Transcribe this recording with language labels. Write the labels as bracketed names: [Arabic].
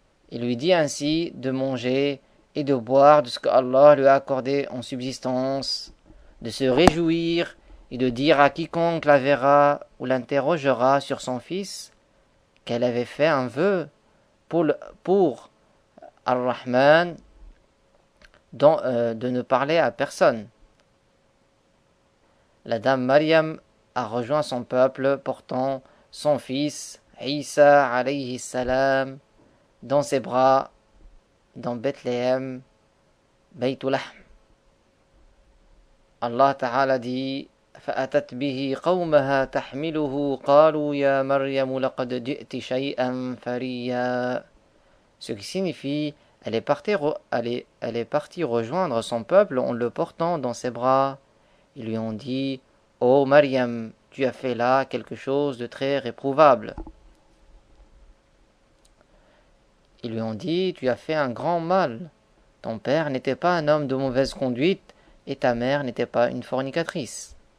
[French] Il lui dit ainsi de manger et de boire de ce que Allah lui a accordé en subsistance, de se réjouir et de dire à quiconque la verra ou l'interrogera sur son fils qu'elle avait fait un vœu pour Ar-Rahman de ne parler à personne. La dame Maryam a rejoint son peuple portant son fils Isa alayhi salam dans ses bras dans Bethléem, Baytul Lahm. Allah Ta'ala dit [Arabic] فأتت به قومها تحمله قالوا يا مريم لقد جئت شيئا فريا. [French] Ce qui signifie elle est partie rejoindre son peuple en le portant dans ses bras. Ils lui ont dit ô Maryam, tu as fait là quelque chose de très réprouvable. Ils lui ont dit tu as fait un grand mal. Ton père n'était pas un homme de mauvaise conduite et ta mère n'était pas une fornicatrice.